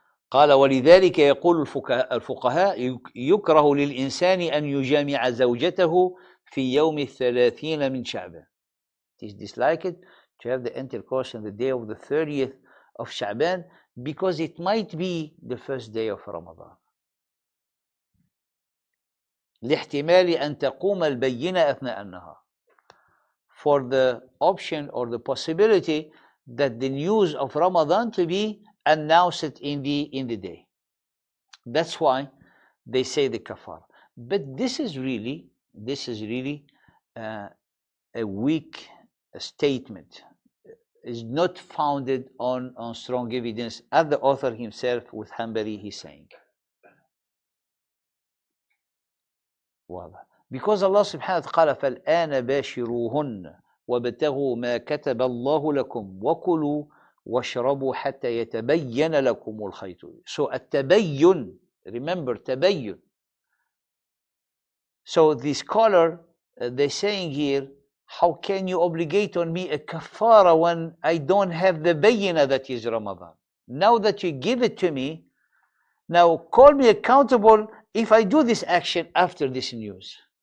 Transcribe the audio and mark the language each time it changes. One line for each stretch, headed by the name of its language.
Arabic: قال ولذلك يقول الفقهاء يكره للإنسان أن يجامع زوجته في يوم 30 من شعبان.
English: It is disliked to have the intercourse on the day of the 30th of Sha'ban because it might be the first day of Ramadan.
Arabic: لاحتمال أن تقوم البينة أثناء النهار.
English: For the option or the possibility that the news of Ramadan to be announced in the day. That's why they say the kafar. But this is really a weak statement. Is not founded on strong evidence, as the author himself with Hanbali he's saying.
Arabic: واضح.
English: Because
Arabic: Allah subhanahu wa ta'ala قال فالآن باشروهن وابتغوا ما كتب الله لكم وكلوا واشربوا حتى يتبين لكم الخيط.
English: So التبين, remember تبين. So the scholar, they're saying here, how can you obligate on me a kafara when I don't have the bayina that is Ramadan? Now that you give it to me, now call me accountable if I do this action after this news.